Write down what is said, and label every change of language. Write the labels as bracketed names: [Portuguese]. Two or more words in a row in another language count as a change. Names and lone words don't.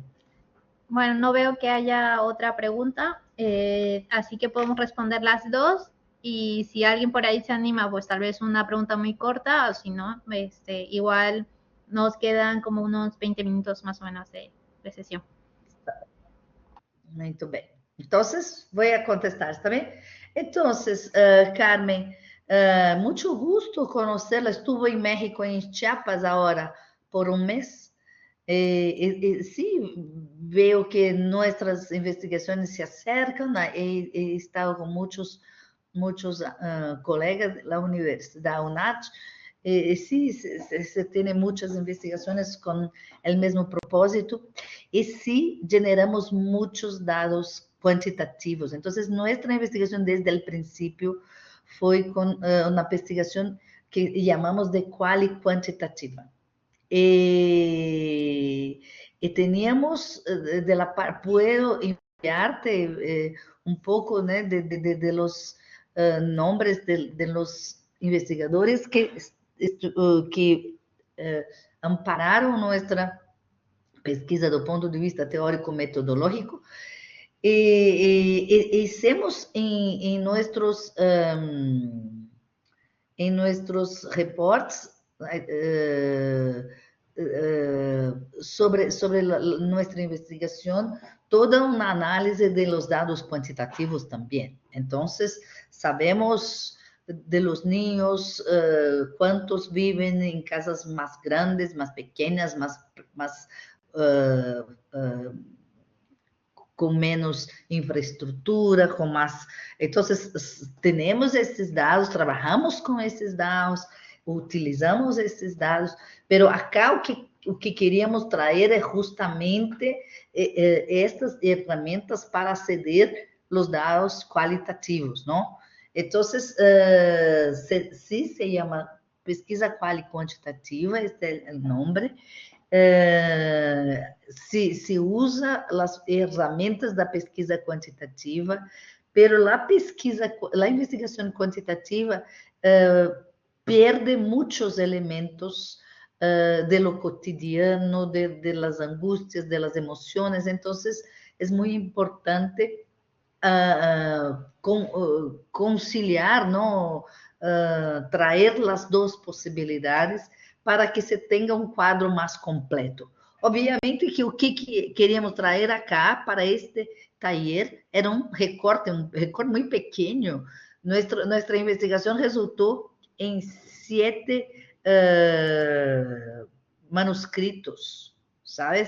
[Spanish] Bueno, no veo que haya otra pregunta, así que podemos responder las dos. Y si alguien por ahí se anima, pues tal vez una pregunta muy corta, o si no, igual nos quedan como unos 20 minutos más o menos de sesión. [Portuguese] Muito bem. Então, vou contestar, está bem? Então, Carmen, muito gusto conhecê-la. [Spanish] Estuve em México, em Chiapas, [Portuguese] agora, por um mês. Sim, vejo que nossas investigações se acercam. [Spanish] He estado [Portuguese] com muitos colegas da universidade, da UNACH. [Spanish] Sí, se tiene muchas investigaciones con el mismo propósito y sí generamos muchos datos cuantitativos. Entonces, nuestra investigación desde el principio fue con una investigación que llamamos de quali cuantitativa. Y teníamos de la parte, puedo enviarte un poco de los nombres de los investigadores [Portuguese] que ampararam nossa pesquisa do ponto de vista teórico-metodológico e [Spanish] hicimos em [Portuguese] nossos reportes sobre nossa investigação toda uma análise [Spanish] de los [Portuguese] dados quantitativos também. Então, [Spanish] sabemos de los niños, cuántos viven en casas más grandes, más pequeñas, con menos infraestructura, con más... Entonces, tenemos [Portuguese] esses dados, [Spanish] trabajamos con [Portuguese] esses dados, [Spanish] utilizamos [Portuguese] esses dados, [Spanish] pero acá [Portuguese] o que queríamos traer é justamente estas ferramentas para aceder los dados qualitativos, [Spanish] ¿no? Entonces, sí se llama pesquisa quali-quantitativa, este es el nombre. [Portuguese] Se usa as ferramentas da pesquisa quantitativa, [Spanish] pero la [Portuguese] investigação quantitativa perde muitos elementos [Spanish] de lo cotidiano, de las angustias, de las emociones. Entonces, es muy importante conciliar, ¿no? Traer las dos posibilidades para que [Portuguese] se tenha um quadro mais completo. Obviamente que o que queríamos trazer [Spanish] acá para este taller [Portuguese] era um recorte muito pequeno. Nossa investigação resultou em 7 manuscritos, ¿sabes?